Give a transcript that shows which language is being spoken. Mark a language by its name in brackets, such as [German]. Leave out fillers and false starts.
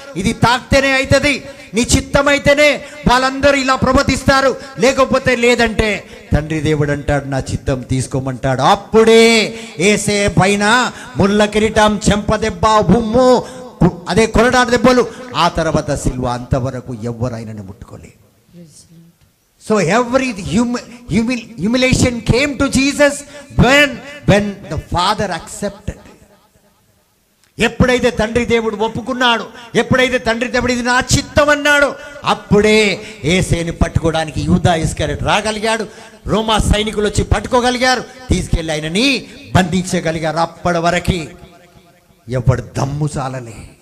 [Telugu] ఇది తాకితేనే అవుతుంది, నీ చిత్తమైతేనే వాళ్ళందరూ ఇలా ప్రవర్తిస్తారు, లేకపోతే లేదంటే తండ్రి దేవుడు అంటాడు నా చిత్తం తీసుకోమంటాడు. అప్పుడే యేసే పైన ముళ్ళ కిరీటం, చెంపదెబ్బ, బుమ్ము, అదే కొరడా దెబ్బలు, ఆ తర్వాత సిలువ. అంతవరకు ఎవరైనా ముట్టుకోలేదు. [English] So every humiliation came to Jesus when the Father accepted. [Telugu] ఎప్పుడైతే తండ్రి దేవుడు ఒప్పుకున్నాడు, ఎప్పుడైతే తండ్రి దేవుడు ఇది నా చిత్తం అన్నాడు, అప్పుడే యేసేని పట్టుకోవడానికి యూదా ఇస్కరియోతు రాగలిగాడు. రోమా సైనికులు వచ్చి పట్టుకోగలిగారు, తీసుకెళ్ళి ఆయనని బంధించగలిగారు. అప్పటి వరకు ఎవడు దమ్ము చాలలే.